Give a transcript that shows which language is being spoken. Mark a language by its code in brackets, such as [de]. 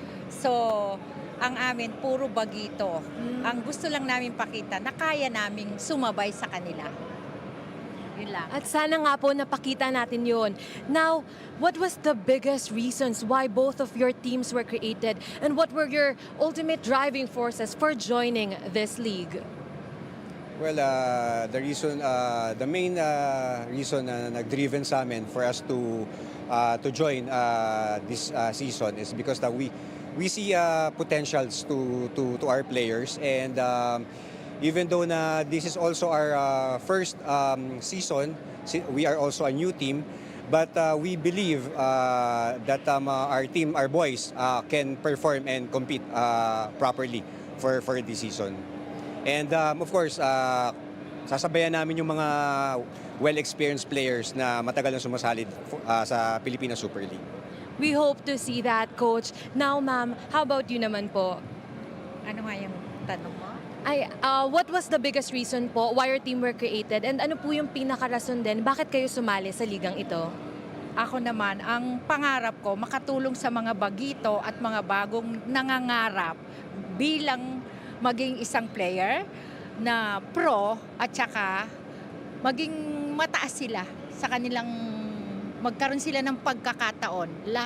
[tl] So, ang amin, puro bagito. Ang gusto lang namin pakita na kaya naming sumabay sa kanila. Yun lang. At sana nga po napakita natin yun. [en] Now, what was the biggest reasons why both of your teams were created? And what were your ultimate driving forces for joining this league? Well, the main reason [tl] na nag-driven sa amin [en] for us to join this season is because that we see potentials to our players, and even though na this is also our first season, we are also a new team, but we believe that our team, our boys, can perform and compete properly for this season. [tl] And of course, sasabayan namin yung mga [en] well-experienced players [tl] na matagal na sumasalid sa Pilipinas Super League. [en] We hope to see that, Coach. Now, ma'am, how about you [tl] naman po? Ano nga yung tanong mo? [en] What was the biggest reason po why your team were created? [tl] And ano po yung pinakarason din, bakit kayo sumali sa ligang ito? Ako naman, ang pangarap ko, makatulong sa mga bagito at mga bagong nangangarap bilang maging isang player na pro at saka maging mataas sila sa kanilang, magkaroon sila ng pagkakataon.